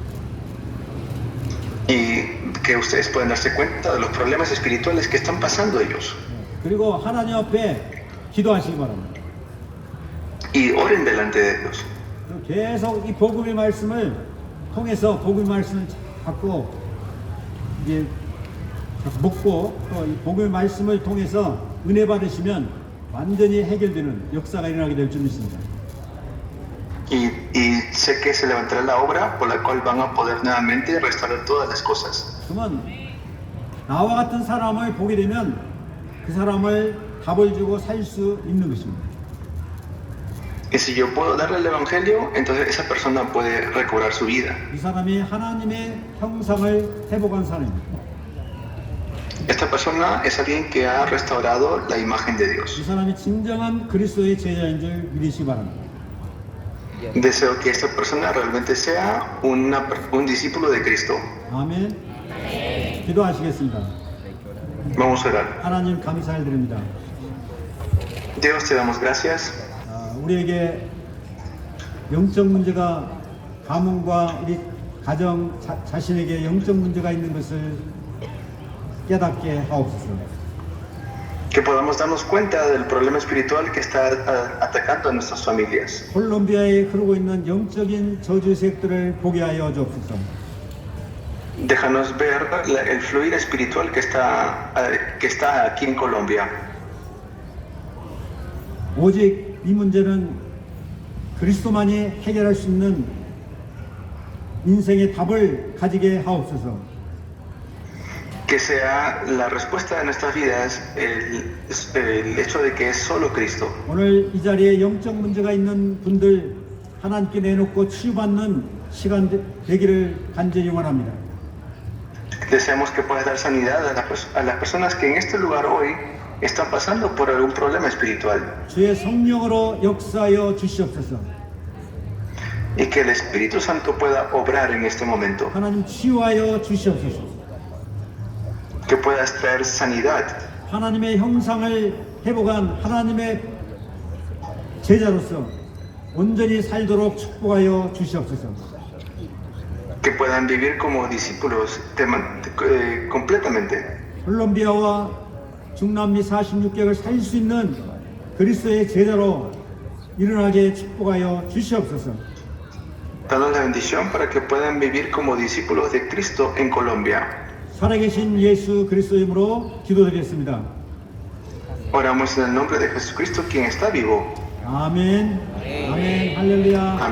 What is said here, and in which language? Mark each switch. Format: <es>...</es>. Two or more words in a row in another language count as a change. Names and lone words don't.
<es>Y que ustedes puedan darse cuenta de los problemas espirituales que están pasando ellos.</es> <ko>그리고 하나님 앞에 기도하시기 바랍니다.</ko> <es>Y oren delante de Dios.</es> <ko>계속 이 복음의 말씀을 통해서 복음의 말씀을 받고 이제 먹고 또 이 복음의 말씀을 통해서 은혜 받으시면 완전히 해결되는 역사가 일어나게 될 줄 믿습니다.</ko> <es>Y sé que se levantará la obra por la cual van a poder nuevamente restaurar todas las cosas.</es> <ko>그러면 나와 같은 사람을 보게 되면 그 사람을 답을 주고 살 수 있는 것입니다.</ko> <es>Y si yo puedo darle el evangelio, entonces esa persona puede recobrar su vida.</es> <ko>이 사람이 하나님의 형상을 회복한 사람입니다.</ko> <es>Esta persona es alguien que ha restaurado la imagen de 이 Dios.</es> <ko>사람이 진정한 그리스도의 제자인 줄 믿으시기 바랍니다.</ko> <es>Deseo que esta persona realmente sea un discípulo de Cristo.</es> <ko>아멘. 기도하시겠습니다.</ko> <es>Vamos a orar.</es> <ko>하나님 감사를 드립니다.</ko> <es>Dios, te damos gracias.</es> <ko>우리에게 영적 문제가 가문과 우리 가정 자신에게 영적 문제가 있는 것을 깨닫게 하옵소서.</ko> <es>Que podamos darnos cuenta del problema espiritual que está atacando a nuestras familias.</es> <ko>콜롬비아에 흐르고 있는 영적인 저주 세력들을 보게 하여 주옵소서.</ko> <es>Déjanos ver el fluir espiritual que está aquí en Colombia.</es> <ko>오직 이 문제는 그리스도만이 해결할 수 있는 인생의 답을 가지게 하옵소서.</ko> <es>Que sea la respuesta de nuestras vidas el hecho de que es solo Cristo.</es> <ko>오늘 이 자리에 영적 문제가 있는 분들 하나님께 내놓고 치유받는 시간 되기를 간절히 원합니다.</ko> <es>Deseamos que puedas dar sanidad a las personas que en este lugar hoy están pasando por algún problema espiritual.</es> <ko>주의 성령으로 역사하여 주시옵소서.</ko> <es>Y que el Espíritu Santo pueda obrar en este momento.</es> <ko>하나님 치유하여 주시옵소서.</ko> <es>Que puedas traer sanidad.</es> <ko>하나님의 형상을 회복한 하나님의 제자로서 온전히 살도록 축복하여 주시옵소서.</ko> <es>Que puedan vivir como discípulos completamente.</es> <ko>콜롬비아와 중남미 46개국을 살 수 있는 그리스도의 제자로 일어나게 축복하여 주시옵소서.</ko> <es>Danos la bendición para que puedan vivir como discípulos de Cristo en Colombia.</es> <ko>살아계신 예수 그리스도의 이름으로 기도드리겠습니다.</ko> <es>Oramos en el nombre de Jesucristo, quien está vivo.</es> <ko>아멘. 아멘. 할렐루야.</ko> <es>Amén.</es>